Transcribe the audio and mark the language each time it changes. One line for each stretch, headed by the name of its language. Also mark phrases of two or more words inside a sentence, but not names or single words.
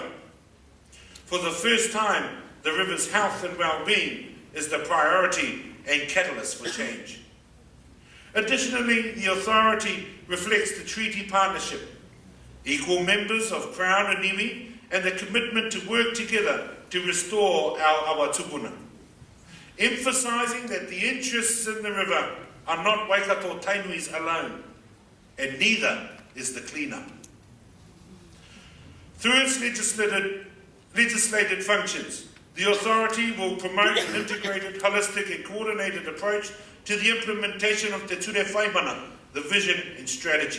English: For the first time, the river's health and well-being is the priority and catalyst for change. Additionally, the authority reflects the treaty partnership, equal members of Crown and Iwi, and the commitment to work together to restore our
Māori: awa tupuna,
English: emphasising that the interests in the river are not Waikato Tainui's alone, and neither is the clean-up. Through its legislated functions, the authority will promote an integrated, holistic and coordinated approach to the implementation of Te Ture Whaimana, the vision and strategy.